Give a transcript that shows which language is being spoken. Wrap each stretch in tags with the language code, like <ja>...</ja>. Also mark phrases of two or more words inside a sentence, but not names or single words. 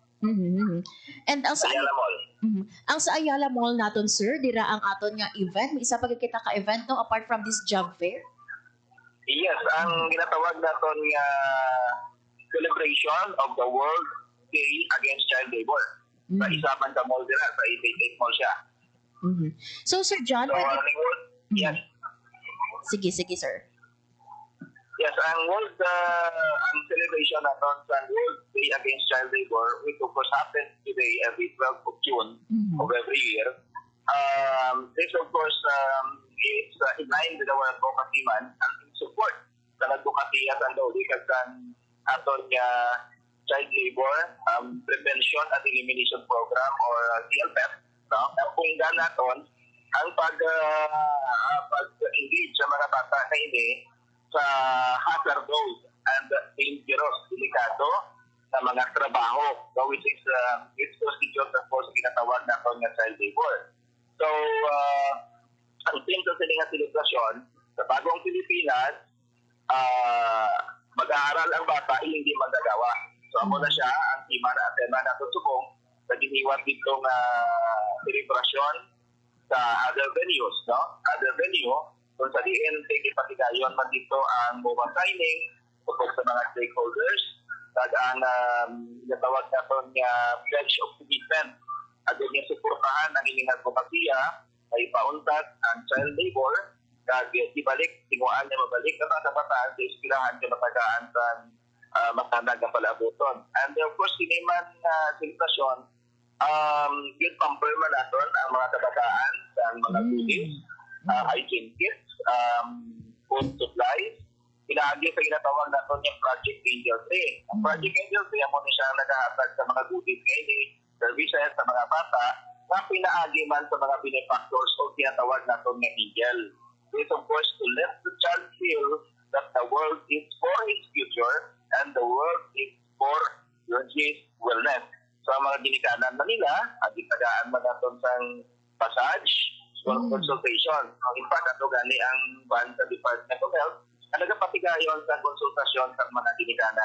<hil>And ang sa Ayala Mall. Ang sa Ayala Mall naton, sir, dira ang aton nga event. May isa pa kita ka event no apart from this job fair? Yes, ang ginatawag naton nga</hil> <en>celebration of the World Day Against Child Labor.</en> <hil>Sa isa man sa mall dira, sa 88 Mall siya. So, Sir John, So, yes. Sige, sir.</hil> <en>Yes, ang world,</en> <hil>ang celebration naton sa</hil> <en>World Day Against Child Labor, which of course happens today every 12th of June of every year. This of course is in line with our advocacy man and in support</en> <hil>sa advocacy at ang dawlikas ang aton nga</hil> <en>child labor prevention and elimination program or CLPEP. No?</en> <hil>Kung naton ang pag-engage sa mga bata na ini sa</hil> <en>hazardous and dangerous,</en> <tl>delikado na mga trabaho,</tl> <en>so which is its procedure of course</en> <hil>ginatawag naton nga</hil> <en>child labor.</en> <hil>So, ang theme sa sininga selebrasyon sa bagong Pilipinas, mag-aaral ang bata hindi magagawa. So, amo na siya ang tema na subong sa giniwan dito nga selebrasyon sa</hil> <en>other venues,</en> <hil>no?</hil> <en>Other venue,</en> <hil>kung sa diin, patigayon man dito ang</hil> <en>mobile signing</en> <hil>tungkol sa mga stakeholders, at ang natawag naton nga</hil> <en>pledge of commitment</en> <hil>at yung suportahan ng inyong advokasya ay pauntat ang child labor kag ibalik, tinguan niya mabalik na mga kabataan sa ispirahan niya matagaan sa matanag na palabuton.</hil> <en>And of course,</en> <hil>kiniman selebrasyon, yun pamperma natin ang mga kabataan sa mga goodies,</hil> <en>hygiene kits, food supplies,</en> <hil>pinahagi sa ginatawag natin yung Project Angel 3. Ang Project Angel 3, amo ni siya naghahatag sa mga goodies ngayon, services sa mga bata, na pinaagi man sa mga benefactors o tinatawag natin ng angel.</hil> <en>This of course to let the child feel that the world is for his future and the world is for his wellness.</en> <hil>So ang mga ginikanan na nila, at itagaan man natin sa passage, consultation. In fact, ato gani ang ban sa Department of Health na nagapatigayon sa konsultasyon sa mga ginikanan.</hil>